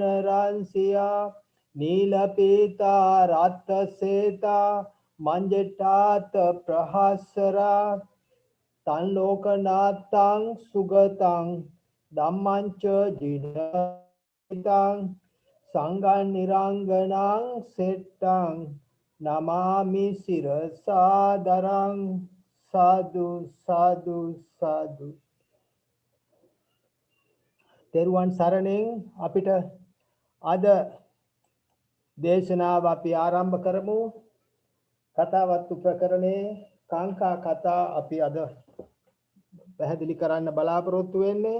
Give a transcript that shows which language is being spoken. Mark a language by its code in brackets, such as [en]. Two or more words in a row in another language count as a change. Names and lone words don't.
[pi] රංසියා නීලපීතා රත්සේතා මංජටාත ප්‍රහස්සරා තන් ලෝකනාත්තං සුගතං ධම්මංච ජිනතං සංඝං නිරංගනං සෙට්ටං නමාමි සිරසාදරං සාදු සාදු සාදු. [si] තෙරුවන් සරණෙන් අපිට අද දේශනාව අපි ආරම්භ කරමු. කතාවත්තු ප්‍රකරණේ කාංකා කතා අපි අද පැහැදිලි කරන්න බලාපොරොත්තු වෙන්නේ.